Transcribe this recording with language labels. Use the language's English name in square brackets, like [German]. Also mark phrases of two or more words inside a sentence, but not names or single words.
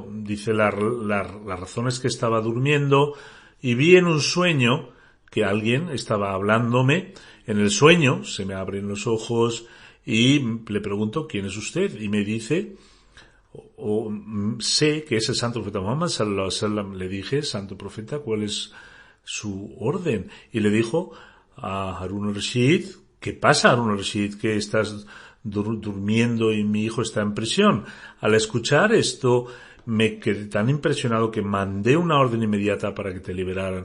[Spanish] Dice, la razón es que estaba durmiendo y vi en un sueño que alguien estaba hablándome. En el sueño se me abren los ojos y le pregunto, ¿quién es usted? Y me dice, sé que es el Santo Profeta Muhammad [Arabic] صلى الله عليه وسلم. [Spanish] Le dije, Santo Profeta, ¿cuál es su orden? Y le dijo a Harun al-Rashid, ¿qué pasa, Harun al-Rashid? Que estás durmiendo y mi hijo está en prisión. Al escuchar esto, me quedé tan impresionado que mandé una orden inmediata para que te liberaran.